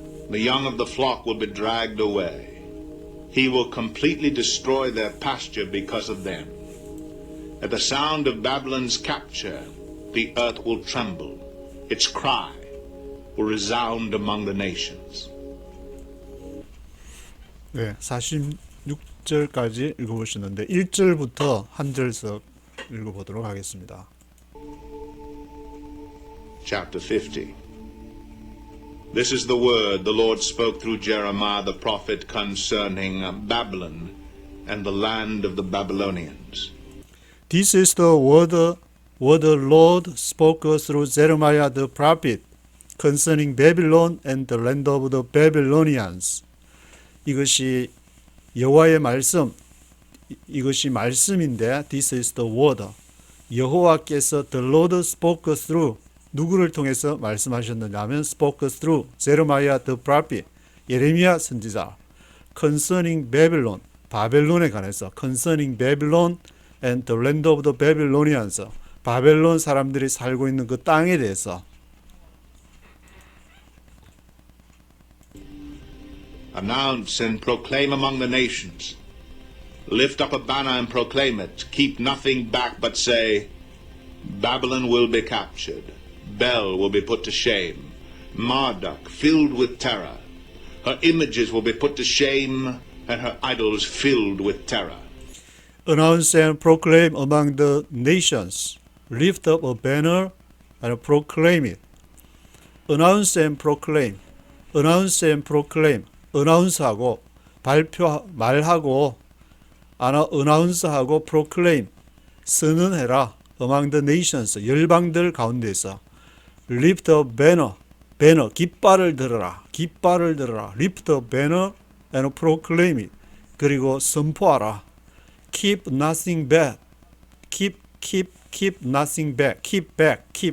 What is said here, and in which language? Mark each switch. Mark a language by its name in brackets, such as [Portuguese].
[English] The young of the flock will be dragged away. He will completely destroy their pasture because of them. At the sound of Babylon's capture, the earth will tremble. Its cry will resound among the nations. [Korean] 네, 46절까지 읽어보시는데 1절부터 한 절씩 읽어보도록 하겠습니다. [English] Chapter 50. This is the word the Lord spoke through Jeremiah the prophet concerning Babylon and the land of the Babylonians. This is the word the Lord spoke through Jeremiah the prophet concerning Babylon and the land of the Babylonians. [Korean] 이것이 여호와의 말씀, 이것이 말씀인데 [English] This is the word. [Korean] 여호와께서 [English] the Lord spoke through [Korean] 누구를 통해서 말씀하셨느냐 하면 [English] spoke through Jeremiah the prophet [Korean] 예레미야 선지자 [English] concerning Babylon [Korean] 바벨론에 관해서 [English] concerning Babylon and the land of the Babylonians [Korean] 바벨론 사람들이 살고 있는 그 땅에 대해서 [English] Announce and proclaim among the nations. Lift up a banner and proclaim it. Keep nothing back but say, Babylon will be captured. Bel will be put to shame. Marduk filled with terror. Her images will be put to shame and her idols filled with terror. Announce and proclaim among the nations. Lift up a banner and proclaim it. Announce and proclaim. Announce and proclaim. announce하고 [Korean] 발표 말하고 [English] announce하고 proclaim [Korean] 선언해라 [English] among the nations [Korean] 열방들 가운데서 [English] lift a banner [Korean] 깃발을 들어라 [English] lift a banner and proclaim it [Korean] 그리고 선포하라 [English] keep nothing back keep nothing back keep back